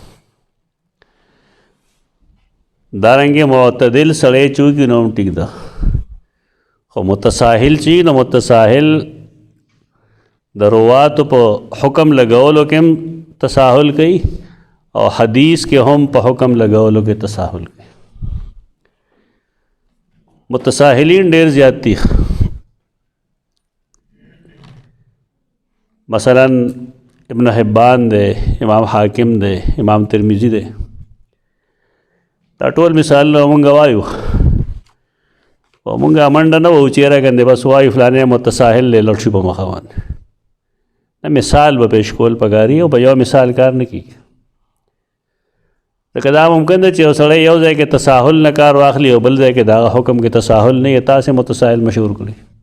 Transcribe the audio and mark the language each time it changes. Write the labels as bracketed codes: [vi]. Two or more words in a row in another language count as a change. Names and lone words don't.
[ps] دارنګې معتدل سړی چې وکړي نو هم ټیک ده، خو متساهل چې نو متساهل د رواتو په حکم لګولو کې هم تساهل کوي او حدیث کې هم په حکم لګولو کې تساهل کوي. متساهلین ډېر زیات دي. مثلا ابن حبان دے، امام حاکم دے، امام ترمذی دے، دا ټول مثال مونږ وایو او مونږ منډه نه وو چیرې کنده بس وایو فلانه متساهل له لړ شي په مخه باندې. نه مثال به پیش کول پکاري او په یو مثال کار نه کیږي. دا کدا ممکن ده چې یو سړی یو ځای کې تساهل نه کار واخلي او بل ځای کې دا حکم کې تساهل نه یې تاسې متساهل مشهور کړي.